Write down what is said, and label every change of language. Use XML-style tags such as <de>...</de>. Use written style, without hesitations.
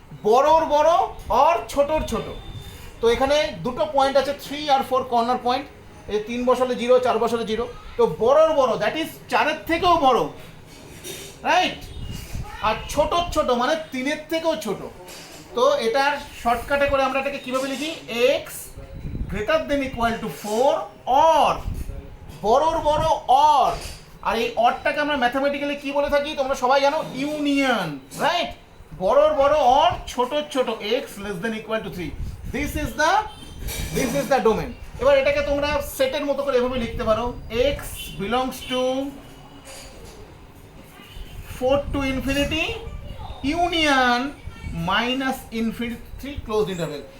<bn>বড়র বড় আর ছোটর ছোট। তো এখানে দুটো পয়েন্ট আছে 3 আর 4 কর্নার পয়েন্ট। এই 3 বসালে 0, 4 বসালে 0। তো বড়র বড়</bn> <en>that is</en> <bn>4-এর থেকেও বড়, রাইট? আর ছোটর ছোট মানে 3-এর থেকেও ছোট। তো এটার শর্টকাটে করে আমরা এটাকে কিভাবে লিখি?</bn> <en>x greater than equal to 4 or</en> <bn>বড়র বড় অর। আর এই অরটাকে আমরা ম্যাথমেটিক্যালি কি বলে থাকি তোমরা সবাই জানো? Union, right? বড়র বড় অর ছোটর ছোট</bn> <en>x less than equal to 3. This is the domain.</en> <bn>এবার এটাকে তোমরা সেটের মতো করে এভাবে লিখতে পারো,</bn> <en>x belongs to 4 to infinity</en> <bn>union -infinity closed interval.</bn>